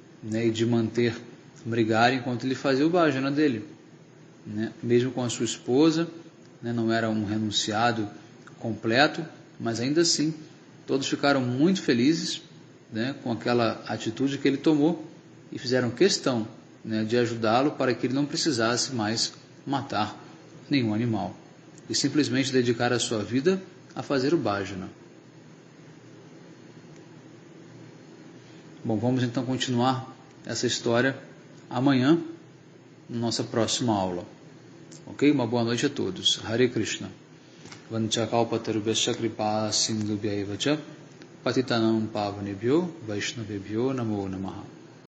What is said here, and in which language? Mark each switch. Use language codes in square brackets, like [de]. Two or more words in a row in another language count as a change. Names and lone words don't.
[pt] e de manter Mrigari enquanto ele fazia o bhajana dele, né, mesmo com a sua esposa, né, não era um renunciado completo, mas ainda assim todos ficaram muito felizes, né, com aquela atitude que ele tomou e fizeram questão, né, de ajudá-lo para que ele não precisasse mais matar nenhum animal e simplesmente dedicar a sua vida a fazer o bhajana. Bom, vamos então continuar essa história amanhã, na nossa próxima aula. Ok? Uma boa noite a todos. Hare Krishna. [sa] वाञ्छाकल्पतरुभ्यश्च कृपा सिन्धुभ्य एव च पतितानां पावनेभ्यो वैष्णवेभ्यो नमो नमः.